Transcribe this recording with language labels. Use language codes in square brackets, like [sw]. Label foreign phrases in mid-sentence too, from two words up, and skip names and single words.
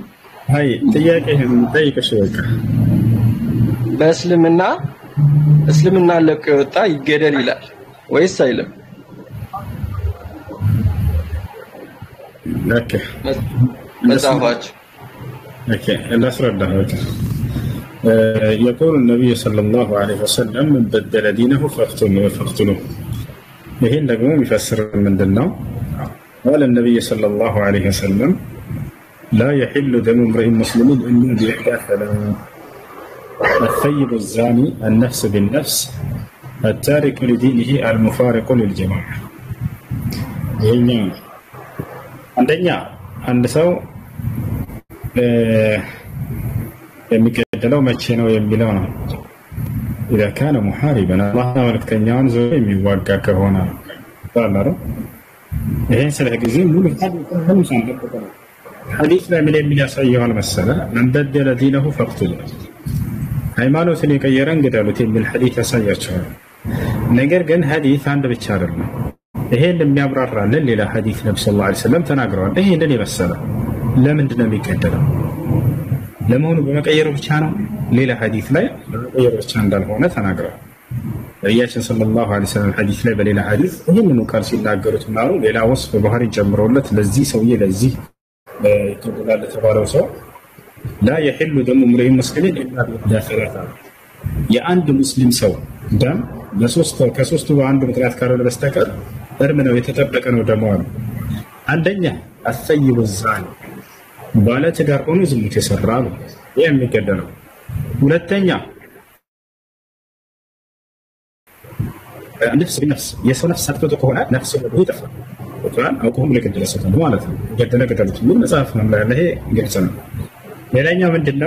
[am] አይ ጥያቄህን ጠይቀሽ በቃ እስልምና ለቆ የወጣ ይገደል ይላል ወይስ አይልም? ኦኬ መጽሐፋችሁ ኦኬ እንዳስረዳህ [ar] يقول النبي صلى الله عليه وسلم من بدل دينه فاقتلوه [am] ይሄን ደግሞ የሚፈስር ምንድነው? [ar] قال النبي صلى الله عليه وسلم لا يحل دم امرئ مسلم الا باحدى ثلاث الثيب الزاني النفس بالنفس التارك لدينه المفارق للجماعه [am] አንደኛ አንድ ሰው የሚገደለው መቼ ነው የሚለው ነው። [ar] إذا كان محاربا الله [am] መልክተኛውን ዘው የሚዋጋ ከሆነ ታላሩ ይሄን ስለጊዜ ሙሉ ሐዲስ ላይ ምን የሚያሳየው መሰለ [ar] من بدل دينه فاقتله [am] ሃይማኖትን የቀየረ እንግደሉት የሚል ሐዲስ ያሳያቸዋል። ነገር ግን ሐዲስ አንድ ብቻ አይደለም። ይሄን የሚያብራራልን ሌላ ሐዲስ ነብዩ [ar] صلى الله عليه وسلم [am] ተናግረዋል። ይሄንን የመሰለ ለምንድን ነው የሚገደለው? ለመሆኑ በመቀየሩ ብቻ ነው? ሌላ ሐዲስ ላይ በመቀየሩ ብቻ እንዳልሆነ ተናግረዋል። ነብያችን [ar] صلى الله عليه وسلم [am] ሐዲስ ላይ በሌላ ሐዲስ ይህንን ቃል ሲናገሩት ማሩ ሌላ ወስፍ ባህሪ ጨምረውለት ለዚህ ሰውዬ ለዚህ ይተደላል ተባለው ሰው [ar] لا يحل دم امرئ مسلم الا بإحدى ثلاثة [am] የአንድ ሙስሊም ሰው ደም ከሶስቱ በአንዱ ምክንያት ካልሆነ በስተቀር እርም ነው የተጠበቀ ነው ደሙ አሉ። አንደኛ [ar] الثيب الزاني [am] ባለ ትዳር ሆኖ ዝሙት የሰራ ነው የሚገደለው። ሁለተኛ ነፍስ በነፍስ የሰው ነፍስ አጥቶ ከሆነ ነፍስ ነው ይጠፋል። ወጣን አውቆም ለገደለ ሰው ማለት ነው። ገደሉት ምን መጽሐፍ ነው ላይ ይሄ ግልጽ ነው። ሌላኛው ምንድነው?